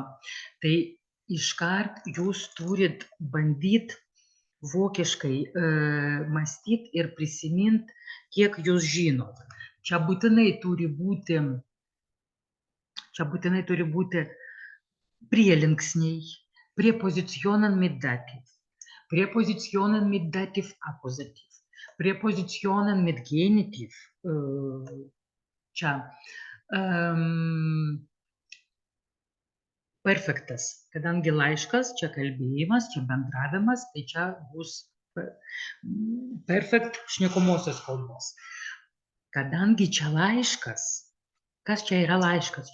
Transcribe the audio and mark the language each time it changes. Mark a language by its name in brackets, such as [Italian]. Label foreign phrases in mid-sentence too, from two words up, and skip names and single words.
[Lithuanian] Tai iškart jūs turit bandyti vokiškai mąstyti ir prisiminti, kiek jūs žinot. Čia būtinai turi būti prielinksniai, [German] prepositionen mit dativ, prepositionen mit dativ akusativ, prepositionen mit genitiv. [Lithuanian] Čia perfektas, kadangi laiškas, čia kalbėjimas, čia bendravimas, tai čia bus perfekt šnekomosios kalbos. Kadangi čia laiškas, kas čia yra laiškas?